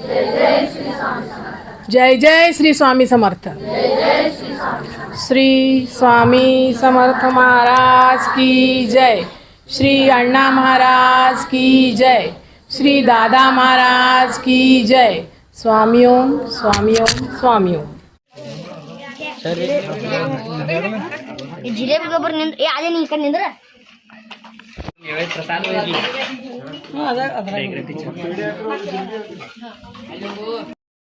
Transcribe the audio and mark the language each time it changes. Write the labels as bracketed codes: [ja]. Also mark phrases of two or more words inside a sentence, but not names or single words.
[mr] जय जय श्री स्वामी समर्थ. [hi] श्री स्वामी समर्थ महाराज की जय. श्री अण्णा महाराज की जय. श्री दादा महाराज की जय. [mr] स्वामी ओम स्वामी ओम स्वामी ओम. [kn] ಜಿಲೇಬಿ ಗೊಬ್ಬರ ನಿಂದ್ರ ಅದೇ ನೀ ಈ ಕಡೆ ನಿಂದ್ರ